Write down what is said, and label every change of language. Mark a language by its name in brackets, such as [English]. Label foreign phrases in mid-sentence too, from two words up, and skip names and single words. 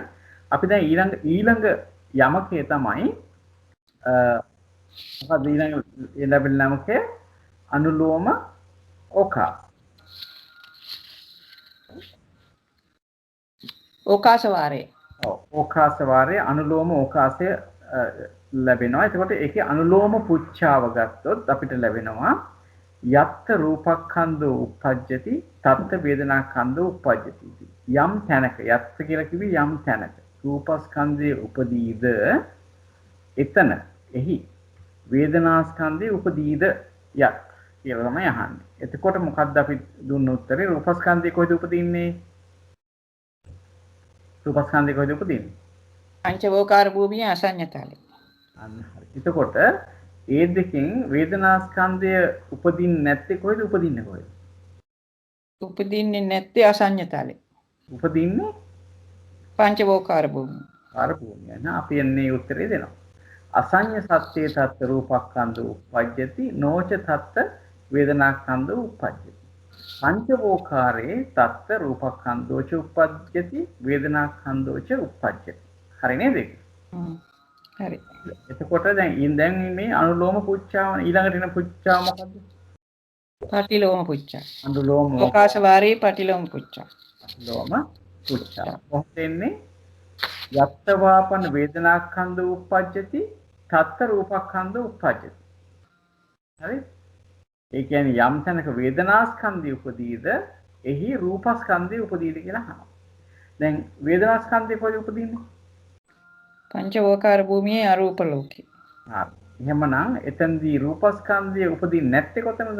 [Sinhala] අපි දැන් ඊළඟ යමකේ තමයි මොකද ඊළඟ ලැබෙන යමකේ අනුලෝම ඕකාස. ඕකාස වාරයේ. ඔව් ඕකාස වාරයේ අනුලෝම ඕකාසය ලැබෙනවා. එතකොට ඒකේ අනුලෝම පුච්චාව ගත්තොත් අපිට ලැබෙනවා [Pali] යත්ත රූපක්ඛන්ධෝ uppajjati තත්ත වේදනාඛන්ධෝ uppajjati. [Sinhala] යම් තැනක යත්ත කියලා කිව්වේ යම් තැනක රූපස්කන්ධයේ උපදීද එතන එහි වේදනාස්කන්ධයේ උපදීද යත් කියලා තමයි අහන්නේ. එතකොට මොකද්ද අපි දුන්න උත්තරේ? රූපස්කන්ධය කොහෙද උපදින්නේ? රූපස්කන්ධය කොහෙද උපදින්නේ? පංචවෝකාර භූමියේ අසඤ්ඤතලේ. අන්න හරි. එතකොට ඒ දෙකෙන් වේදනාස්කන්ධය උපදින්නේ නැත්තේ කොහෙද? උපදින්නේ කොහෙද? උපදින්නේ නැත්තේ අසඤ්ඤතලේ. උපදින්නේ පංචවෝකාර භූමිය. කාර භූමිය. නා අපි එන්නේ උත්තරේ දෙනවා. [Pali] අසඤ්ඤ සත්‍යේ තත් රූපස්කන්ධ uppajjati නොච තත් වේදනාස්කන්ධ uppajjati. පංචවෝකාරේ තත් රූපස්කන්ධෝච uppajjati වේදනාස්කන්ධෝච uppajjati. [Sinhala] හරි නේද? හරි. එතකොට දැන් මේ අනුලෝම පුච්චාව ඊළඟට එන පුච්චාව මොකද්ද? පටිලෝම පුච්චා. අනුලෝම ඕකාස වාරයේ පටිලෝම පුච්චා. ලෝම පුච්චා. මොකද එන්නේ? [Pali] යත්ත වාපන වේදනාස්කන්ධ uppajjati තත්ත රූපස්කන්ධ uppajjati. [Sinhala] හරි? ඒ කියන්නේ යම් තැනක වේදනාස්කන්ධය උපදීද එහි රූපස්කන්ධය උපදීද කියලා අහනවා. දැන් වේදනාස්කන්ධය කොහෙද උපදින්නේ? පංචවෝකාර භූමියේ අරූප ලෝකේ. හරි. එහෙමනම් එතනදී රූපස්කන්ධය උපදින්නේ නැත්තේ කොතනද?